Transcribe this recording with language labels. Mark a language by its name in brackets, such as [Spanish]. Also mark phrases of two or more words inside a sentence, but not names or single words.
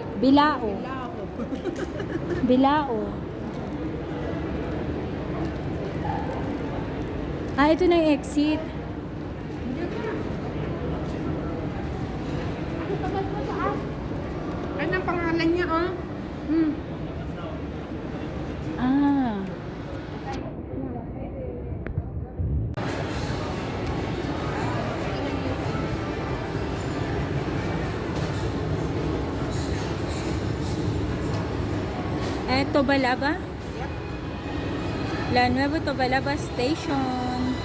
[Filipino] Bilao. Bilao. Ito na yung exit. Ano ang pangalan niya, oh? Ah. Tobalaba? La Nueva Tobalaba Station.